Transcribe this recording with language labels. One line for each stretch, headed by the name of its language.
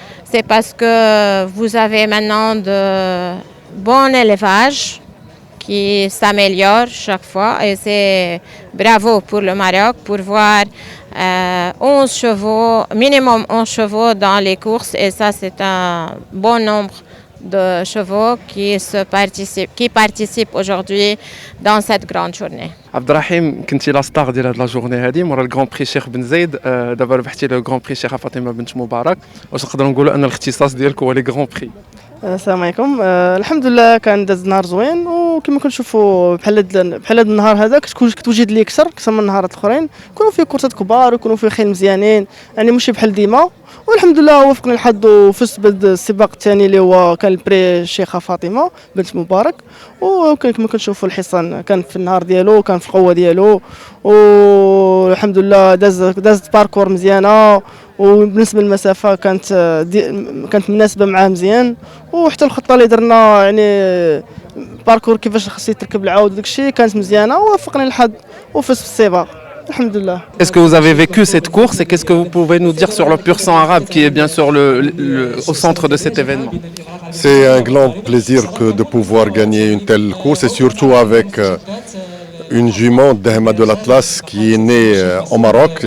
French: C'est parce que vous avez maintenant de bon élevage qui s'améliore chaque fois et c'est bravo pour le Maroc pour voir 11 chevaux, minimum 11 chevaux dans les courses et ça c'est un bon nombre de chevaux qui participent aujourd'hui dans cette grande journée.
Arabic: عبد الرحيم كنتي لا ستار ديال هاد لا جورني هادي مورا الكرون بري شيخ بن زايد دابا ربحتي لو كرون بري شيخه فاطمه بنت مبارك واش نقدروا نقولوا ان الاختصاص ديالك هو لي كرون بري السلام عليكم. الحمد لله كان داز نهار زوين وكما كنشوفوا بحال هاد النهار هذا كتوجد لي اكثر من النهارات الاخرين يكونوا فيه كورسات كبار ويكونوا فيه خيل مزيانين يعني ماشي بحال ديما والحمد لله وفقني الحظ وفزت بالسباق الثاني اللي هو كان البري الشيخه فاطمه بنت مبارك وكان كما كنشوفوا الحصان كان في النهار ديالو كان في القوه ديالو والحمد لله داز باركور مزيانه وبالنسبه للمسافه كانت مناسبه معاه مزيان وحتى الخطه اللي درنا يعني باركور كيفاش خصو يتركب العود وداك الشيء كانت مزيانه ووفقني الحظ وفزت في السباق الحمد لله.
French: Est-ce que vous avez vécu cette course et qu'est-ce que vous pouvez nous dire sur le pur sang arabe qui est bien sûr au centre de cet événement? C'est un grand plaisir de pouvoir gagner une telle course et surtout avec une jument d'Ahma de l'Atlas qui est née au Maroc.